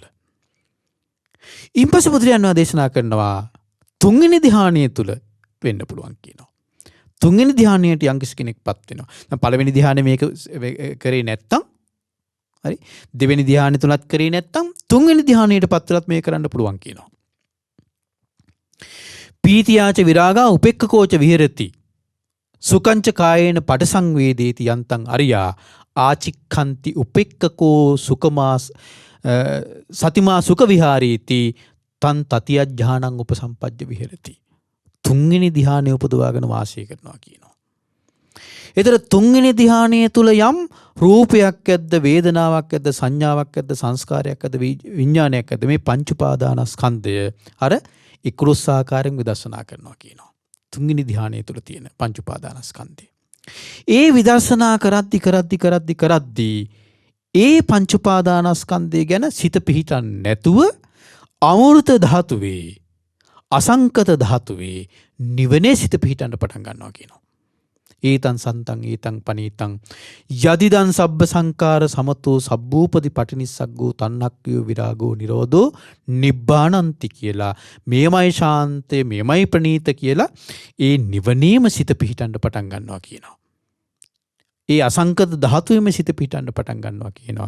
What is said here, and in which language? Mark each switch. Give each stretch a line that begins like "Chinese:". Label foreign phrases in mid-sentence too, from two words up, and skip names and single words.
Sinhala: ඊපස්සේ බුදුරජාණන් වහන්සේ දේශනා කරනවා තුන්වෙනි ධ්‍යානය තුල වෙන්න පුළුවන් කියනවා. තුන්වෙනි ධ්‍යානයට යම්කිසි කෙනෙක්පත් වෙනවා. දැන් පළවෙනි ධ්‍යානෙ මේක කරේ නැත්තම් හරි දෙවෙනි ධ්‍යානෙ තුනත් කරේ නැත්තම් තුන්වෙනි ධ්‍යානයටපත් වෙලත් මේ කරන්න පුළුවන් කියනවා.
Pali: පීතියාච විරාගා උපෙක්ඛකෝච විහෙරති සුකංච කායේන පටසංවේදේති යන්තං අරියා ආචික්ඛන්ති උපෙක්ඛකෝ සුකමා සතිමා සුඛ විහාරීති තන් තතිය ඥානං උපසම්පජ්ජ විහෙරති.
Sinhala: තුන්වෙනි ධ්‍යානය උපදවාගෙන වාසය කරනවා කියනවා. ඒතර තුන්වෙනි ධ්‍යානයේ තුල යම් රූපයක් ඇද්ද, වේදනාවක් ඇද්ද, සංඥාවක් ඇද්ද, සංස්කාරයක් ඇද්ද, විඥානයක් ඇද්ද මේ පංච උපාදානස්කන්ධය අර 11 ආකාරයෙන් විදර්ශනා කරනවා කියනවා. තුන්වෙනි ධ්‍යානයේ තුල තියෙන පංච උපාදානස්කන්ධය. ඒ විදර්ශනා කරද්දී ඒ පංච උපාදානස්කන්ධය ගැන සිත පිහිටන්නේ නැතුව අමෘත ධාතුවේ, අසංකත ධාතුවේ නිවනේ සිත පිහිටන්න පටන් ගන්නවා කියනවා.
Pali: ඒතං සන්තං ඒතං පනීතං යදිදං සබ්බ සංකාර සමතෝ සබ්බූපති පටිනිස්සග්ගෝ තන්නක්ඛයෝ විරාගෝ නිරෝධෝ නිබ්බානන්ති
Sinhala: කියලා මේමයි ශාන්තය මේමයි ප්‍රණීත කියලා ඒ නිවනේම සිත පිහිටන්න පටන් ගන්නවා කියනවා. ඒ අසංකත ධාතුවේම සිත පිහිටන්න පටන් ගන්නවා කියනවා.